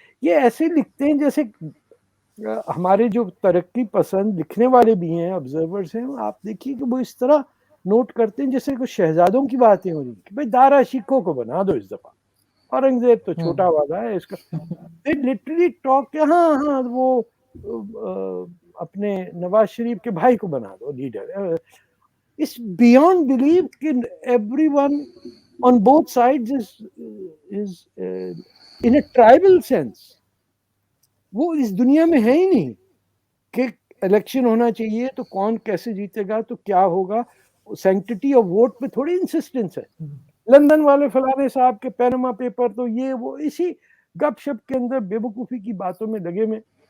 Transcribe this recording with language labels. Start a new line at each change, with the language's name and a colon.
Hindi: ये ऐसे लिखते हैं जैसे हमारे जो तरक्की पसंद लिखने वाले भी हैं, ऑब्जर्वर्स हैं, आप देखिए कि वो इस तरह नोट करते हैं जैसे कुछ शहजादों की बातें हो रही कि भाई दारा शिकोह को बना दो इस दफा, औरंगजेब तो छोटा वाला है इसका।
English: they literally talk,
Hindi: हाँ हाँ वो अपने नवाज शरीफ के भाई को बना दो लीडर।
English: It's beyond believe कि everyone on both sides is in a tribal sense।
Hindi: वो इस दुनिया में है ही नहीं कि इलेक्शन होना चाहिए तो कौन कैसे जीतेगा तो क्या होगा। सैंक्टिटी ऑफ वोट पे थोड़ी इंसिस्टेंस है। लंदन वाले फलाने साहब के पैनमा पेपर तो ये वो इसी गपशप के अंदर बेवकूफी की बातों में लगे में।